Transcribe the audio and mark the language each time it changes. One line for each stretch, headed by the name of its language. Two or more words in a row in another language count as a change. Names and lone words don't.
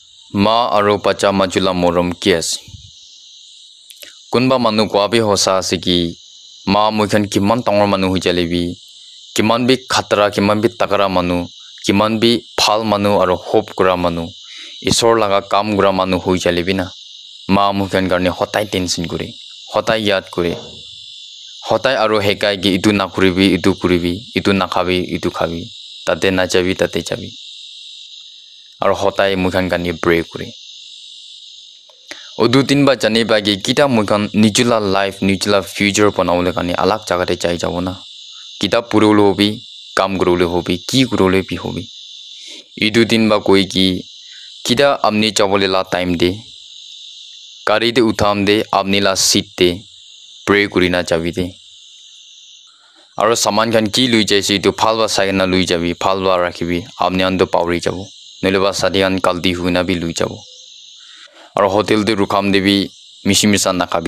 Naga Pidgin: Ma aro pacha majula morom kias. Kunba manu kwabi hosa siki ma mukhan kiman tangor manu hujalebi, kiman bi khatra, kiman bi takara manu, kiman bi phal manu aro hope kura manu, isor laga kam kura manu hujalebi na. Ma mukhan karne hotai tension kure, hotai yad kure, hotai aro hekai ki itu nakuribi, itu kuribi, itu nakhabi, itu khabi, tate na jabi, tate jabi. Aro hotai mukhan karne pray kure. Odu tin ba jane ba ki kita mukhan nijula life, nijula future panaule karne alag jagate chai jabo na. Kita purole hobi, kam kurole hobi, ki kurole bi hobi. Idu tin ba koi ki kita amni chabole la time de, kari de utham de, amni la seat de, pray kurina jabi de. Aro saman khan ki lui jaisi itu phalwa sagna lui jabi, phalwa rakhibi, amni ando pauri jabo. Noleba sadian kaldi huina bi lui jabo. Aro hotel de rukham de bi mishimisa nakhabi.